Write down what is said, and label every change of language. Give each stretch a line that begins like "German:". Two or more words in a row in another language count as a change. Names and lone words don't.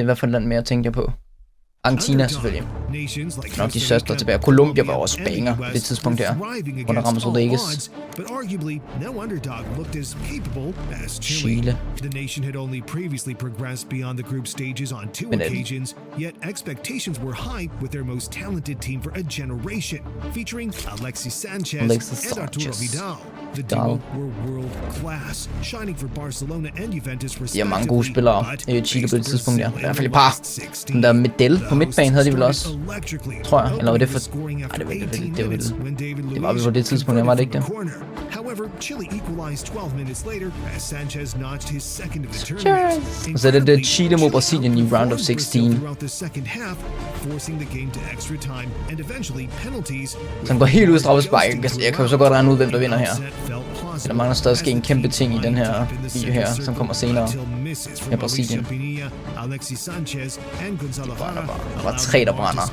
Danish: Hvad for et land mere tænker jeg på? Argentina selvfølgelig. Nok de største tilbage. Colombia var også banger på det tidspunkt der. Under James Rodriguez. Chile. Men
English: expectations were high with their most talented team for a generation, featuring Alexis Sanchez and Arturo Vidal. The duo were world class, shining for Barcelona and Juventus respectively.
Danish: De har mange gode spillere i Chile på det tidspunkt der. I hvert fald et par. Den der Medel på midtbanen havde de vel også, tror jeg. Eller var det for... Nej, det var vel på det tidspunkt, var det ikke det? Og så er det Chile mod Brasilien i
English: round of 16.
Danish: Så han går helt ud i straffespark. Jeg kan jo så godt regne ud, hvem der vinder her. Der mangler stadig ske en kæmpe ting i den her video her, som kommer senere med Brasilien. Der var 3, der brænder.